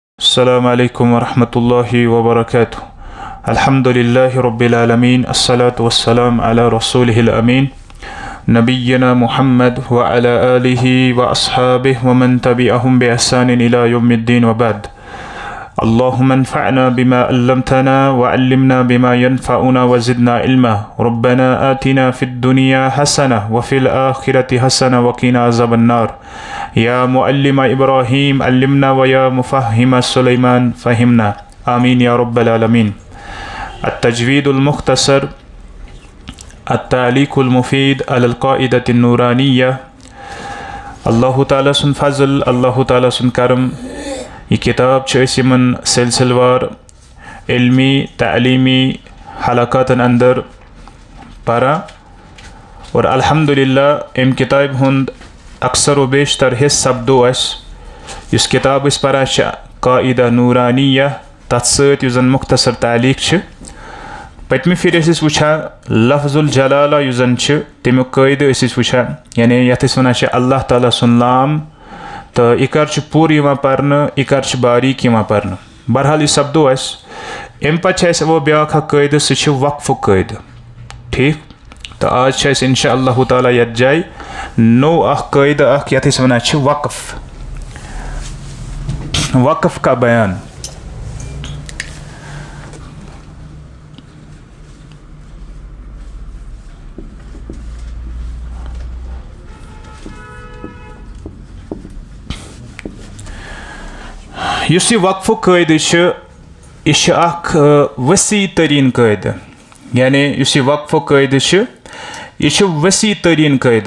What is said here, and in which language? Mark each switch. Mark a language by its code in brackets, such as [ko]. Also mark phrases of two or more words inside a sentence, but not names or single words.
[ar] السلام عليكم ورحمة الله وبركاته. الحمد لله رب العالمين، الصلاة والسلام على رسوله الأمين، نبينا محمد وعلى آله وأصحابه ومن تبعهم بإحسان إلى يوم الدين وبعد. اللهم انفعنا بما علمتنا وعلمنا بما ينفعنا وزدنا علما. ربنا آتنا في الدنيا حسنة وفي الآخرة حسنة وقنا عذاب النار. يا معلم إبراهيم علمنا ويا مفهم سليمان فهمنا. آمين يا رب العالمين. التجويد المختصر التعليق المفيد على القاعدة النورانية. الله تعالى [ks] सुन फज़ल, [ar] الله تعالى [ks] सुन करम। ये किताब यमन सिलसिलवार इल्मी तालीमी हलक़ातन अंदर परा और अल्हम्दुलिल्लाह अम किताब हुंद अक्सर व बेशतर हिस्स सपदो इस किताब परा [ar] قاعدة نورانية [ks] तथ सत युस जन मुख्तसर तालीक पतम फिर वुछा [ar] لفظ الجلالة [ks] युस जन तमुक क़ायद वुछा यानी यथ वन [ar] الله تعالى [ks] सुन नाम तो इकर पूर पर्न इकर बारीक पर्न। बहरहाल यह सपदो अम पे वो ब्या क़ायद सह वक्फ़ क़ायद। ठीक तो आज [ar] إن شاء الله تعالى [ks] यथ जाय नो क़ायद यथ वन वक़्फ़। [hi] वक़्फ़ का बयान [ks] युस वक्फ़ क़ायद यह वसी तरीन क़ायद यानी युस वक्फ़ क़ायद यह वसी तरीन क़ायद।